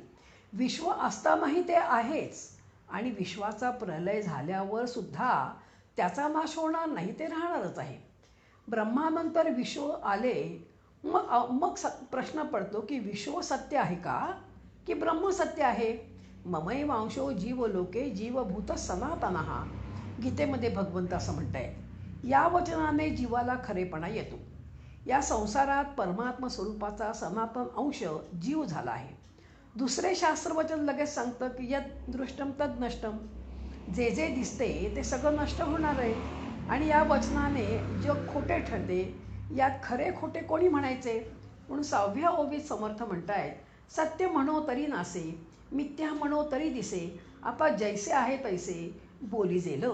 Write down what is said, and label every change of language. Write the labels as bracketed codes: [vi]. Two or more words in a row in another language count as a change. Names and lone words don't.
[mr] विश्व असतानाही ते आहेच आणि विश्वाचा प्रलय झाल्यावर सुद्धा त्याचा नाश होणार नाही, ते राहणारच आहे. ब्रह्मानंतर विश्व आले, मग प्रश्न पडतो की विश्व सत्य आहे का की ब्रह्म सत्य आहे? [sa] ममैवांशो जीव लोके जीवभूत सनातनः. [mr] गीतेमध्ये भगवंत असं म्हणतायत. या वचनाने जीवाला खरेपणा येतो. या संसारात परमात्मा स्वरूपाचा सनातन अंश जीव झाला आहे. दुसरे शास्त्रवचन लगेच सांगतं की [sa] यत् दृष्टम तद नष्टम. [mr] जे जे दिसते ते सगळं नष्ट होणार आहे. आणि या वचनाने जग खोटे ठरते. यात खरे खोटे कोणी म्हणायचे? म्हणून 6व्या ओवीत समर्थ म्हणतायत, सत्य म्हणो तरी नासे, मिथ्या म्हणो तरी दिसे, आता जैसे आहे तैसे बोली जेल.